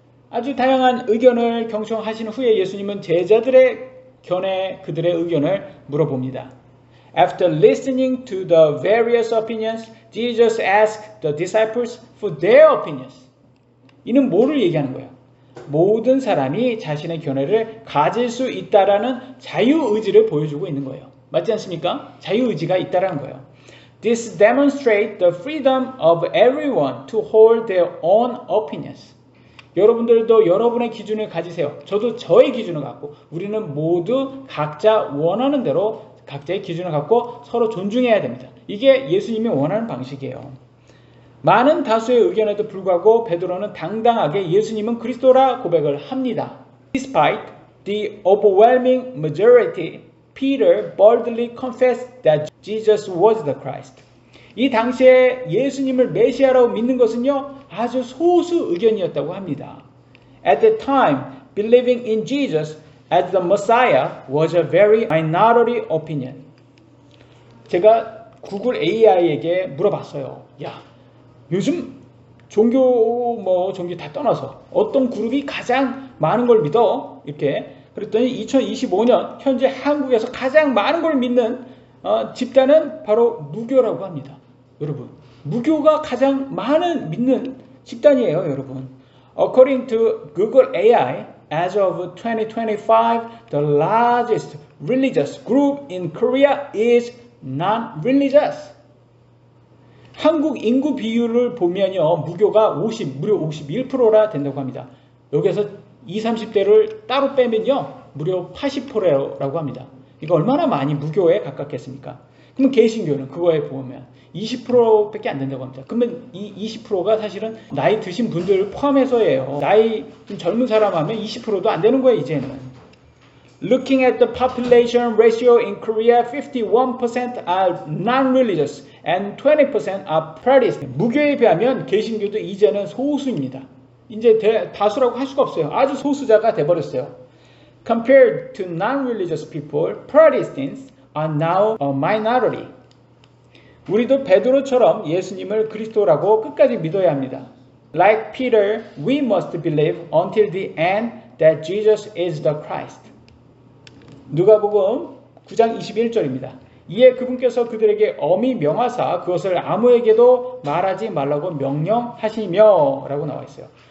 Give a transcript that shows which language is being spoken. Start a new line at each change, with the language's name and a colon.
Korean: 아주 다양한 의견을 경청하신 후에 예수님은 제자들의 견해 그들의 의견을 물어봅니다.
English: After listening to the various opinions, Jesus asked the disciples for their opinions.
Korean: 이는 뭐를 얘기하는 거예요? 모든 사람이 자신의 견해를 가질 수 있다라는 자유의지를 보여주고 있는 거예요. 맞지 않습니까? 자유의지가 있다라는 거예요.
English: This demonstrates the freedom of everyone to hold their own opinions.
Korean: 여러분들도 여러분의 기준을 가지세요. 저도 저의 기준을 갖고 우리는 모두 각자 원하는 대로 각자의 기준을 갖고 서로 존중해야 됩니다. 이게 예수님이 원하는 방식이에요. 많은 다수의 의견에도 불구하고 베드로는 당당하게 예수님은 그리스도라 고백을 합니다.
English: Despite the overwhelming majority, Peter boldly confessed that Jesus was the Christ.
Korean: 이 당시에 예수님을 메시아라고 믿는 것은요, 아주 소수 의견이었다고 합니다.
English: At the time, believing in Jesus as the Messiah was a very minority opinion.
Korean: 제가 구글 AI에게 물어봤어요. 야, 요즘 종교 다 떠나서 어떤 그룹이 가장 많은 걸 믿어? 이렇게 그랬더니 2025년 현재 한국에서 가장 많은 걸 믿는 집단은 바로 무교라고 합니다. 여러분, 무교가 가장 많은 믿는 집단이에요, 여러분.
English: According to Google AI, as of 2025, the largest religious group in Korea is non-religious.
Korean: 한국 인구 비율을 보면요, 무교가 무려 51%나 된다고 합니다. 여기서 20, 30대를 따로 빼면요, 무려 80%라고 합니다. 이거 얼마나 많이 무교에 가깝겠습니까? 그러면 개신교는 그거에 보면 20%밖에 안 된다고 합니다. 그러면 이 20%가 사실은 나이 드신 분들 포함해서예요. 나이 좀 젊은 사람 하면 20%도 안 되는 거예요, 이제는.
English: Looking at the population ratio in Korea, 51% are non-religious and 20% are Protestant.
Korean: 무교에 비하면 개신교도 이제는 소수입니다. 이제 다수라고 할 수가 없어요. 아주 소수자가 돼버렸어요.
English: Compared to non-religious people, Protestants are now a minority.
Korean: 우리도 베드로처럼 예수님을 그리스도라고 끝까지 믿어야 합니다.
English: Like Peter, we must believe until the end that Jesus is the Christ.
Korean: 누가복음 9장 21절입니다. 이에 그분께서 그들에게 엄히 명하사 그것을 아무에게도 말하지 말라고 명령하시며 라고 나와 있어요.